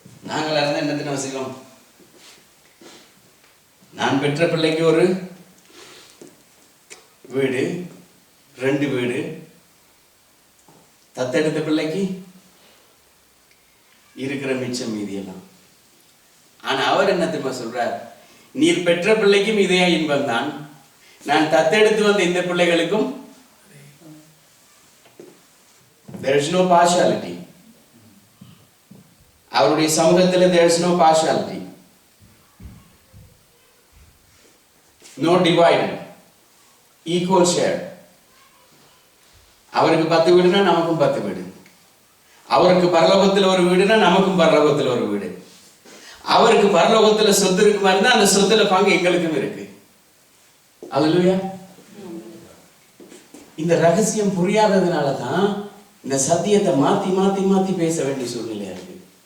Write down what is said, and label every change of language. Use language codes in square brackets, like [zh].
[ta] நாங்கள் இருந்தா என்னதுன்னு வசிக்கும், நான் பெற்ற பிள்ளைக்கு ஒரு வீடு, 2 வீடு, தத்தெடுத்த பிள்ளைக்கு இருக்கிற மிச்சம் மீதியெல்லாம். ஆனா அவர் என்ன தெரியுமா சொல்றார், நீர் பெற்ற பிள்ளைக்கும் இதே இன்பம் தான், நான் தத்தெடுத்து வந்த இந்த பிள்ளைகளுக்கும் [en] there is no partiality. [ta] அவருடைய சமூகத்தில் [en] there is no partiality, no divided, equal share. [ta] அவருக்கு 10 வீடுனா நமக்கும் 10 வீடு, அவருக்கு பரலோகத்தில் ஒரு வீடுனா நமக்கும் பரலோகத்தில் ஒரு வீடு, அவருக்கு பரலோகத்துல சொத்து இருக்கு மாதிரி தான் அந்த சொத்துல பங்கு எங்களுக்கும் இருக்கு. அல்லேலூயா. இந்த ரகசியம் புரியாததுனால தான் இந்த சத்தியத்தை மாத்தி மாத்தி மாத்தி பேச வேண்டிய சூழ்நிலையா இருக்கு.